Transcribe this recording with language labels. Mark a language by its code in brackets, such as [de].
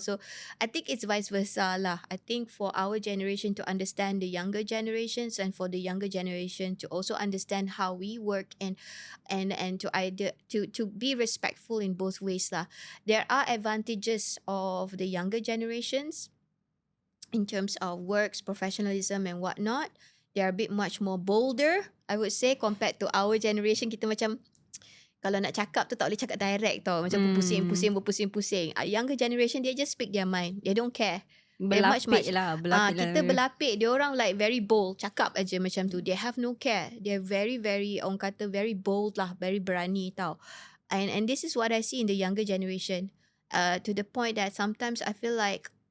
[en] So I think it's vice versa lah. I think for our generation to understand the younger generations, and for the younger generation to also understand how we work and to be respectful in both ways lah. There are advantages of the younger generations in terms of works, professionalism and whatnot. They are a bit much more bolder, I would say, compared to our generation. [ms] Kita macam, kalau nak cakap tu tak boleh cakap direct tau. Macam berpusing-pusing. [en] Younger generation, they just speak their mind. They don't care. [ms] Berlapik lah. Kita berlapik. Dia orang [en] like very bold. [ms] Cakap aja macam tu. [en] They have no care. They're very, very, [ms] orang kata [en] very bold lah. Very [ms] berani tau. [en] And this is what I see in the younger generation. To the point that sometimes I feel like